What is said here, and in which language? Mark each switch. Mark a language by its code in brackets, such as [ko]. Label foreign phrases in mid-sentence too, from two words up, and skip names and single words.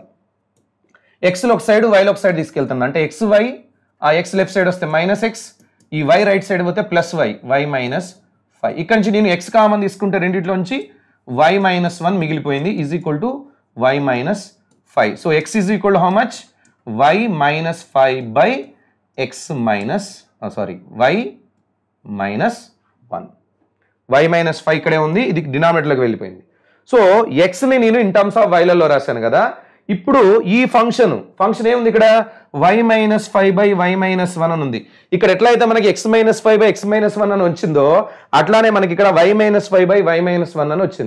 [te] ఎక్స్లో ఒక సైడ్, వైలో ఒక సైడ్ తీసుకెళ్తాను అంటే xy, ఆ x [en] left side [te] వస్తే -x, ఈ y [en] right side [te] పోతే +y, y - 5. ఇక్కడ నుంచి నేను x కామన్ తీసుకుంటే రెండిట్లోంచి y - 1 మిగిలిపోయింది [en] is equal to [te] y - 5. [en] So x is equal to how much, y - 5 by x y -1. [te] y - 5 ఇక్కడే ఉంది, ఇది డినామినేటర్లోకి వెళ్ళిపోయింది. సో ఎక్స్ని నేను [en] in terms of [te] వైలలో రాశాను కదా, ఇప్పుడు ఈ ఫంక్షన్ ఏముంది ఇక్కడ y మైనస్ 5/y మైనస్ 1 అని ఉంది. ఇక్కడ ఎట్లయితే మనకి x మైనస్ 5/x మైనస్ 1 అని వచ్చిందో అట్లానే మనకి ఇక్కడ y మైనస్ 5/y మైనస్ 1 అని వచ్చింది.